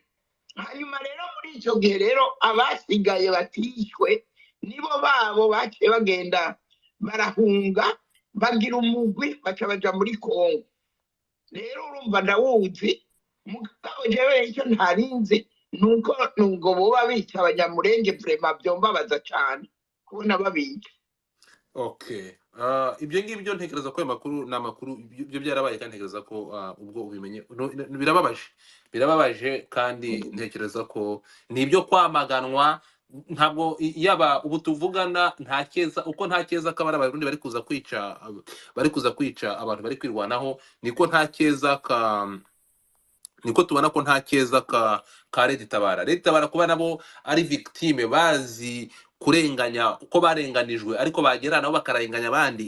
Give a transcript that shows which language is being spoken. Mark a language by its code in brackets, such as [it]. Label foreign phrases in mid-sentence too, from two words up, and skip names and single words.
[rn] Hanyuma rero muri icyo gihe rero abasigaye batishwe nibo babo baciye bagenda barahunga, bagira umugwi baja muri Congo. Rero urumva ndawuzi, mugabo jewe icyo ntarinzi nuko ngo boba bica abanyamurenge. Vrema byombabaza cyane kubona babica. Okay. [rw] Ibyo ngibyo ntekereza ko ayo makuru ni amakuru byo byarabaye, kandi ntekereza ko ubwo ubimenye birababaje, kandi ntekereza ko ni ibyo kwamaganwa. Ntabwo yaba ubu tuvugana nta keza, uko nta keza kabara abarundi bari kuza kwica abantu bari kwirwanaho, niko nta keza niko tubona ko nta keza ka Aratabaza kuba nabo ari victime, bazi kurenganya uko barenganijwe ariko bagera nabo bakarenganya abandi.